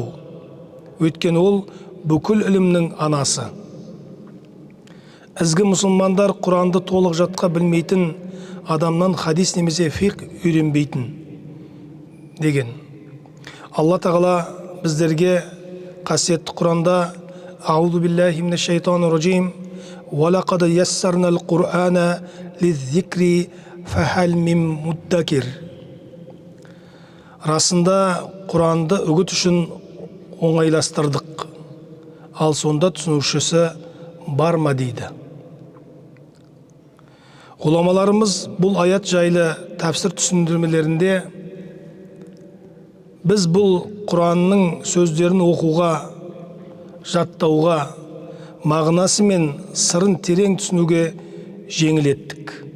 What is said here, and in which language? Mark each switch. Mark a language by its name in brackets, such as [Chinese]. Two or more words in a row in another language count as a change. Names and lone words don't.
[Kazakh] Өйткені ол бүкіл ілімнің анасы. Ізгі мұсылмандар Құранды толық жатқа білмейтін адамнан хадис немесе фиқ үйренбейтін деген. Алла тағала біздерге қасиетті Құранда [Arabic] أعوذ بالله من الشيطان الرجيم ولقد يسرنا القرآن للذكر فهل من مدكر. [Kazakh] Расында Құранды үгіт үшін оңайластырдық, ал сонда түсінушісі бар ма дейді. Ғұламаларымыз бұл аят жайлы тәпсір түсіндірмелерінде біз бұл Құранның сөздерін оқуға, жаттауға, мағынасы мен сырын терең түсінуге жеңіл еттік.